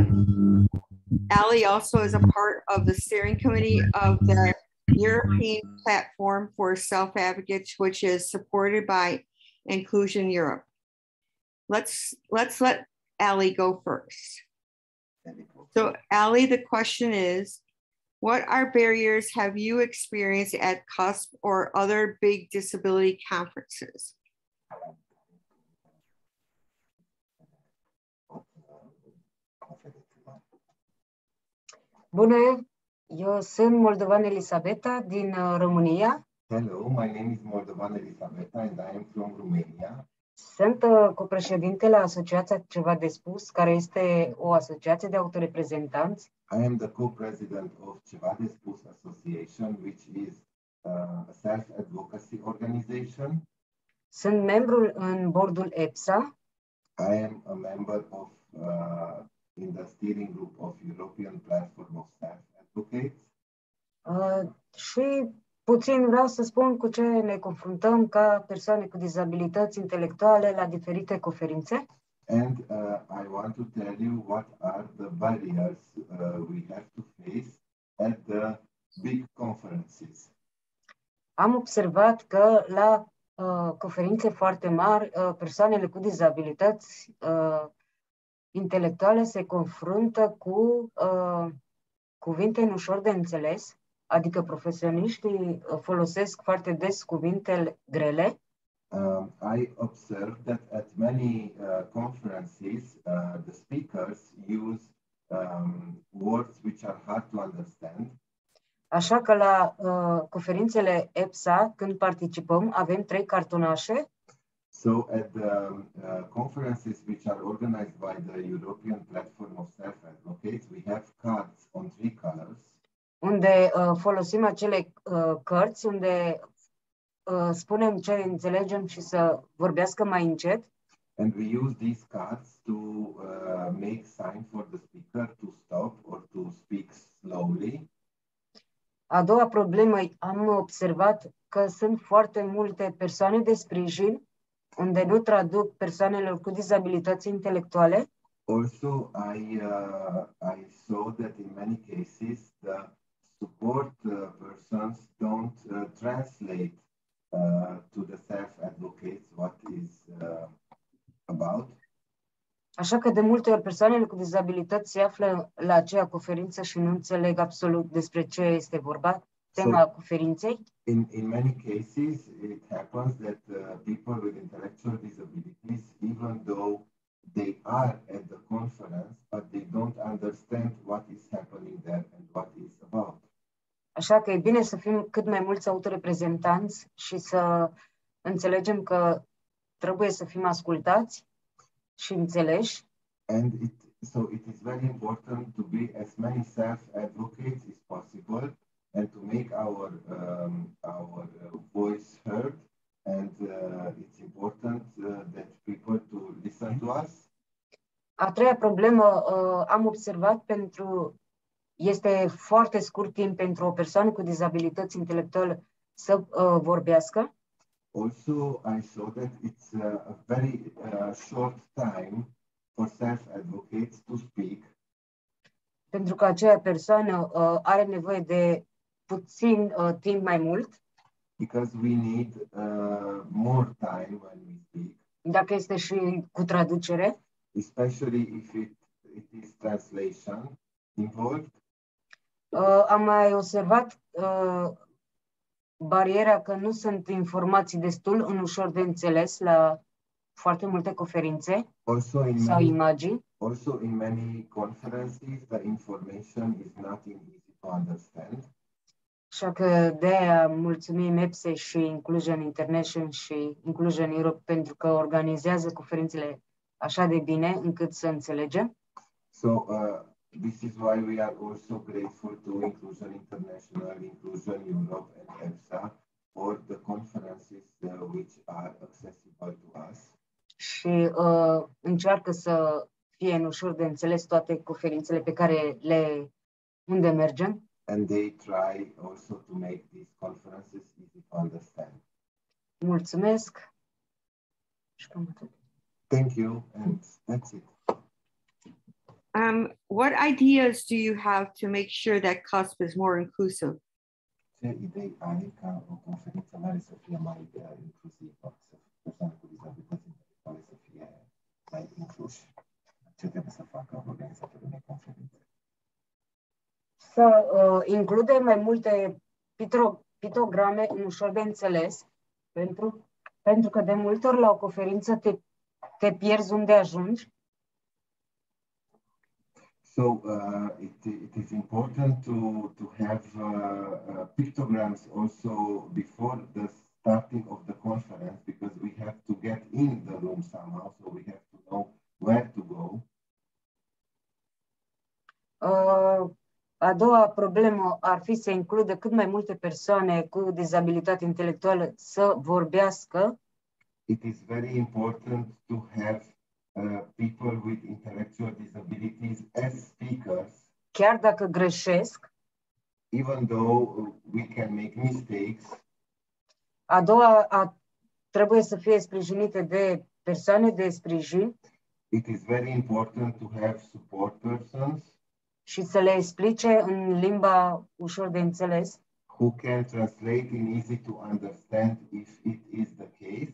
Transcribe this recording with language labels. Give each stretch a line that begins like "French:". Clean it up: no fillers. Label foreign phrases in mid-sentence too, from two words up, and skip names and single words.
English: Ali also is a part of the steering committee of the European Platform for Self-Advocates, which is supported by Inclusion Europe. Let's let Ali go first. So Ali, the question is, what are barriers have you experienced at COSP or other big disability conferences?
Romanian: Bună, eu sunt Moldovan Elisabeta din România.
English: Hello, my name is Moldovan Elisabeta and I am from Romania.
Romanian: Sunt copreședintele Asociația Ceva de Spus, care este o asociație de autoreprezentanți.
English: I am the co-president of Ceva de Spus Association, which is a self-advocacy organization.
Romanian: Sunt membru în bordul EPSA.
English: I am a member of in the steering group of European Platform of Self-Advocates.
Romanian: Și puțin vreau să spun cu ce ne confruntăm ca persoane cu dizabilități intelectuale la diferite conferințe.
English: And I want to tell you what are the barriers we have to face at the big conferences.
Romanian: Am observat că la conferințe foarte mari, persoanele cu dizabilități intelectuale se confruntă cu cuvinte ușor de înțeles, adică profesioniștii folosesc foarte des cuvinte grele.
English: I observed that at many conferences, the speakers use words which are hard to understand.
Romanian: Așa că la conferințele EPSA, când participăm, avem 3 cartonașe.
English: So at the conferences which are organized by the European Platform of Self-Advocates, we have cards on 3 colors.
Romanian: Unde folosim acele cărți unde spunem ce înțelegem și să vorbească mai încet.
English: And we use these cards to make sign for the speaker to stop or to speak slowly.
Romanian: A doua problemă, am observat că sunt foarte multe persoane de sprijin unde nu traduc persoanelor cu dizabilități intelectuale.
English: Also, I saw that in many cases the support persons don't translate to the self-advocates what is about.
Romanian: Așa că de multe ori persoanele cu dizabilități se află la aceea conferință și nu înțeleg absolut despre ce este vorba, tema conferinței.
English: In many cases, it happens that people with intellectual disabilities, even though they are at the conference, but they don't understand what is happening there and what is about.
Romanian: Așa că e bine să fim cât mai mulți autoreprezentanți și să înțelegem că trebuie să fim ascultați și înțeleși.
English: And so it is very important to be as many self-advocates as possible and to make our voice heard. And it's important that people to listen to us.
Romanian: A treia problemă am observat este foarte scurt timp pentru o persoană cu dizabilități intelectuale să vorbească.
English: Also, I saw that it's a very short time for self-advocates to speak.
Romanian: Pentru că aceea persoană are nevoie de puțin timp mai mult.
English: Because we need more time when we speak.
Romanian: Dacă este și cu traducere.
English: Especially if it is translation involved.
Romanian: Am mai observat bariera că nu sunt informații destul în ușor de înțeles la foarte multe conferințe sau imagini.
English: Also in many conferences the information is not easy to understand.
Romanian: Așa că de-aia mulțumim EPSE și Inclusion International și Inclusion Europe pentru că organizează conferințele așa de bine încât să înțelegem.
English: So this is why we are also grateful to Inclusion International, Inclusion Europe and EPSA for the conferences which are accessible to us.
Romanian: Și încearcă să fie în ușor de înțeles toate conferințele pe care unde mergem.
English: And they try also to make these conferences easy to understand.
Romanian: Mulțumesc.
English: Thank you, and that's it. What ideas do you have to make sure that COSP is more inclusive?
Romanian: Ce idei ai ca o conferință mare să fie mai inclusivă, să persoane cu dizabilități intelectuale să fie mai incluși? Ce trebuie să facă organizatorul unei conferințe? Să includem mai multe pictograme în ușor de înțeles, pentru că de multe ori la o conferință te pierzi unde ajungi.
English: So it is important to have pictograms also before the starting of the conference because we have to get in the room somehow, so we have to know where to go.
Romanian: A doua problemă ar fi să includă cât mai multe persoane cu dizabilitate intelectuală să vorbească.
English: It is very important to have people with intellectual disabilities as speakers.
Romanian: Chiar dacă greșesc.
English: Even though we can make mistakes.
Romanian: A doua trebuie să fie sprijinite de persoane de sprijin.
English: It is very important to have support persons.
Romanian: Și să le explice în limba ușor de înțeles.
English: Who can translate in easy to understand if it is the case.